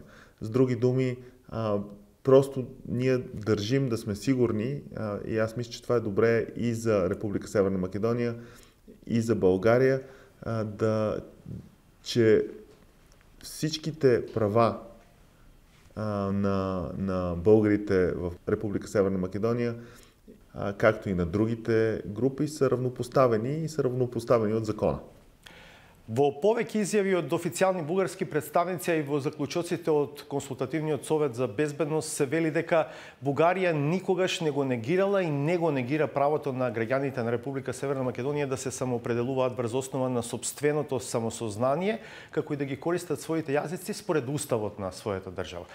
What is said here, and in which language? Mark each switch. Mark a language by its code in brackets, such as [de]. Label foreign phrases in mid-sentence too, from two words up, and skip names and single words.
[bg] С други думи, просто ние държим да сме сигурни, и аз мисля, че това е добре и за Република Северна Македония, и за България, че всичките права на българите в Република Северна Македония, както и на другите групи, са равнопоставени и са равнопоставени от закона. [mk] Во повеќе изјави од официјални бугарски представници и во заклучоците од Консултативниот совет за безбедност се вели дека Бугарија никогаш не го негирала и не го негира правото на граѓаните на Република Северна Македонија да се самоопределуваат врз основа на сопственото самосознание, како и да ги користат своите јазици според уставот на својата држава.